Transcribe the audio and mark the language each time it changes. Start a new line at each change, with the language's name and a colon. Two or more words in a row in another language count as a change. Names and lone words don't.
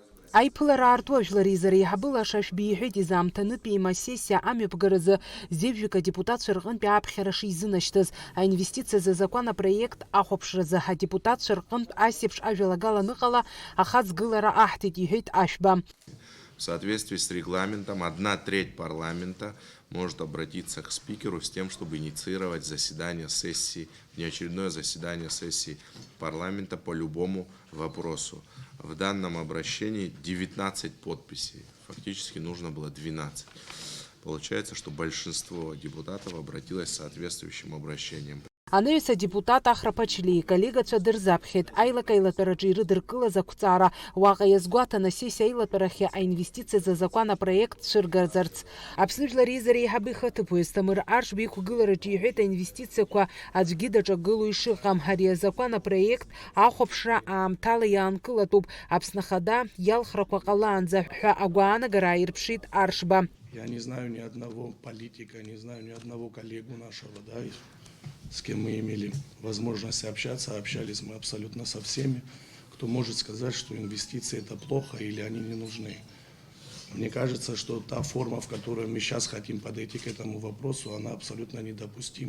Abkhazian: Аиԥылара аарту ажәлари зареи ҳабылаша шәбиҳәеит изаамҭанытәи имассиссиа амҩаԥгаразы зевжәак адепутатцәа рҟынтәи аԥхьара шизынашьҭыз, аинвестициаз азакәан апроект ахәаԥшразы адепутатцәа рҟынтә асеиԥш ажәалагала аныҟала ахаҵгылара аҳҭеит, иҳәеит Ашәба.
Russian: В соответствии с регламентом 1/3 парламента может обратиться к спикеру с тем, чтобы инициировать заседание сессии, внеочередное заседание сессии парламента по любому вопросу. В данном обращении 19 подписей, фактически нужно было 12. Получается, что большинство депутатов обратилось с соответствующим обращением.
Abkhazian: Анаҩс адепутат Ахрапачлии иколлегацәа дырзаԥхьеит аилак-аилатәараҿы ирыдыркылаз ақәҵара, уаҟа иазгәаҭан асессиа аилатәарахьы аинвестициаз азакәан апроект цәыргаӡарц. Аԥсны Жәлар Реизареи Еиҳабы ихаҭыԥуаҩ Есҭамыр Аршба иқәгылараҿы иҳәеит аинвестициақәа аӡәгьы даҿагыло ишыҟам. Ари азакәан апроект ахәаԥшра аамҭала иаанкылатәуп, Аԥсны Ахада иалхрақәа ҟалаанӡа ҳәа агәаанагара ааирԥшит Аршба.
Russian: Я не знаю ни одного политика, не знаю ни одного коллегу нашего, да, с кем мы имели возможность общаться, общались мы абсолютно со всеми, кто может сказать, что инвестиции это плохо или они не нужны. Мне кажется, что та форма, в которой мы сейчас хотим подойти к этому вопросу, она абсолютно недопустима.